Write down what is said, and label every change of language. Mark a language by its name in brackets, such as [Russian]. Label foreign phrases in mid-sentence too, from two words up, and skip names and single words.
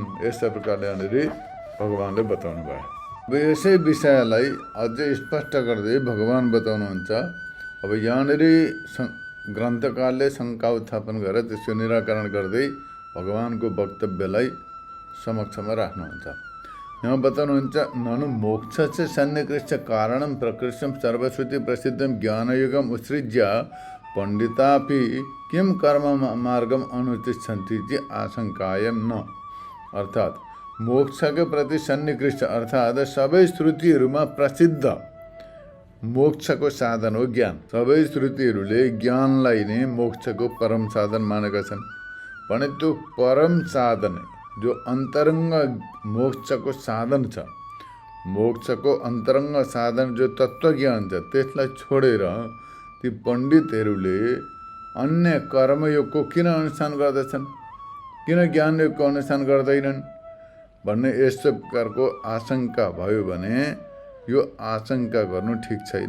[Nepali] यस्ता प्रकारले यहाँनिर भगवानले बताउनु भयो। अब यसै विषयलाई अझै स्पष्ट गर्दै भगवान बताउनुहुन्छ। अब यहाँनिर ग्रन्थकारले शङ्का उत्थापन गरेर त्यसको निराकरण गर्दै भगवानको वक्तव्यलाई समक्षमा राख्नुहुन्छ। यहाँ बताउनुहुन्छ [Sanskrit] ननु मोक्ष च सन्निकृष्ट कारणं प्रकृष्टं सर्वश्रुति प्रसिद्धं ज्ञानयुगम उत्सृज्य पंडितापि किम कर्म मार्गम अनुतिष्ठन्ति इति आशंकायम न। [Nepali] अर्थात मोक्ष के प्रति सन्निकृष्ट अर्थात सबै श्रुतिहरूमा प्रसिद्ध मोक्षको साधन हो ज्ञान। सबै श्रुतिहरूले ज्ञानलाई नै मोक्षको परम साधन मानेका छन् भने त्यो परम साधन जो अन्तरङ्ग मोक्षको साधन छ, मोक्षको अन्तरङ्ग साधन जो तत्त्वज्ञान छ, त्यसलाई छोडेर ती पण्डितहरूले अन्य कर्मयोगको किन अनुष्ठान गर्दछन्, किन ज्ञानयोगको अनुष्ठान गर्दैनन् भन्ने यस्तो प्रकारको आशंका भयो भने यो आशंका गर्नु ठिक छैन।